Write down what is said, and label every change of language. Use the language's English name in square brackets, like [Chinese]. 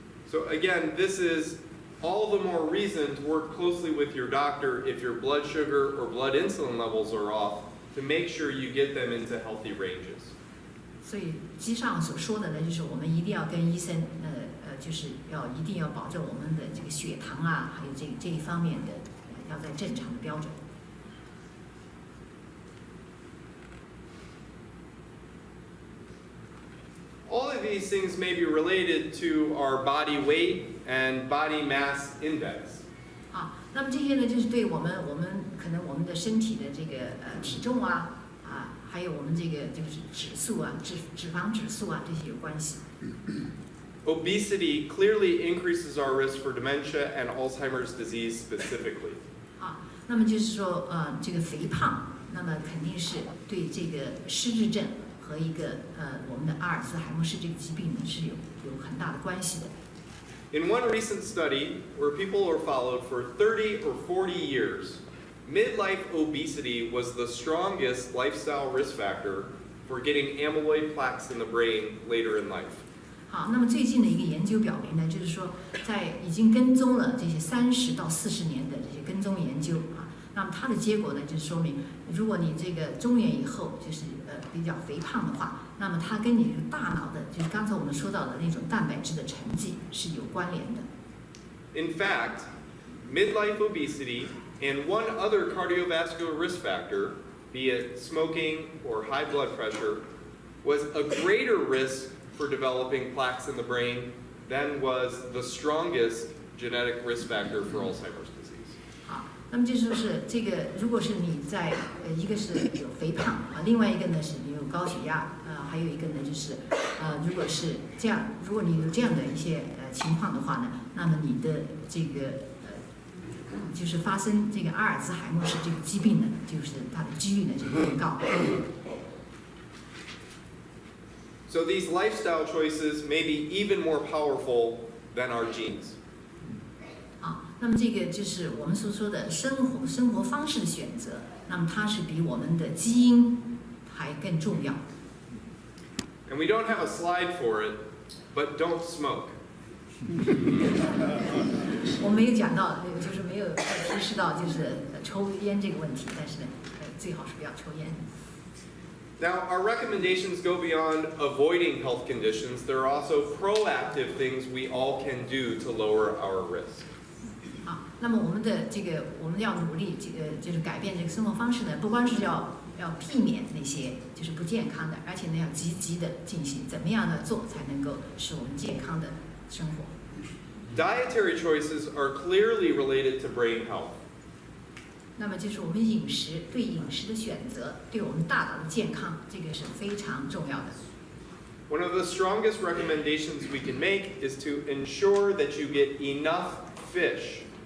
[English] So again, this is all the more reason to work closely with your doctor if your blood sugar or blood insulin levels are off to make sure you get them into healthy ranges. [Chinese] 所以机上所说的呢，就是我们一定要跟医生，就是一定要保证我们的这个血糖啊，还有这一方面的，要在正常的标准。 [English] All of these things may be related to our body weight and body mass index. [Chinese] 那么这些呢，就是对我们可能我们的身体的这个体重啊，还有我们这个就是指数啊，脂肪指数啊，这些有关系。 [English] Obesity clearly increases our risk for dementia and Alzheimer's disease specifically. [Chinese] 那么就是说，这个肥胖，那么肯定是对这个失智症和一个我们的阿尔兹海默氏这个疾病呢是有很大的关系的。 [English] In one recent study, where people were followed for 30 or 40 years, midlife obesity was the strongest lifestyle risk factor for getting amyloid plaques in the brain later in life. [Chinese] 好，那么最近的一个研究表明呢，就是说在已经跟踪了这些30到40年的这些跟踪研究那么它的结果呢，就说明如果你这个中年以后就是比较肥胖的话，那么它跟你这个大脑的，就是刚才我们说到的那种蛋白质的沉积是有关联的。 [English] In fact, midlife obesity and one other cardiovascular risk factor, be it smoking or high blood pressure, was a greater risk for developing plaques in the brain than was the strongest genetic risk factor for Alzheimer's disease. [Chinese] 好，那么就说是这个，如果是你在一个是有肥胖另外一个呢是你有高血压还有一个呢就是如果是这样，如果你有这样的一些情况的话呢，那么你的这个就是发生这个阿尔兹海默氏这个疾病呢，就是它的几率呢就更高。 [English] So these lifestyle choices may be even more powerful than our genes. [Chinese] 那么这个就是我们所说的生活方式的选择，那么它是比我们的基因还更重要。 [English] And we don't have a slide for it, but don't smoke. [Chinese] 我没有讲到，就是没有提示到就是抽烟这个问题，但是呢，最好是不要抽烟。 [English] Now, our recommendations go beyond avoiding health conditions. There are also proactive things we all can do to lower our risk. [Chinese] 那么我们的这个我们要努力就是改变这个生活方式呢，不光是要避免那些就是不健康的，而且呢要积极的进行，怎么样的做才能够使我们健康的生活。 [English] Dietary choices are clearly related to brain health. [Chinese] 那么就是我们对饮食的选择，对我们大脑的健康，这个是非常重要的。 [English] One of the strongest recommendations we can make is to ensure that you get enough fish.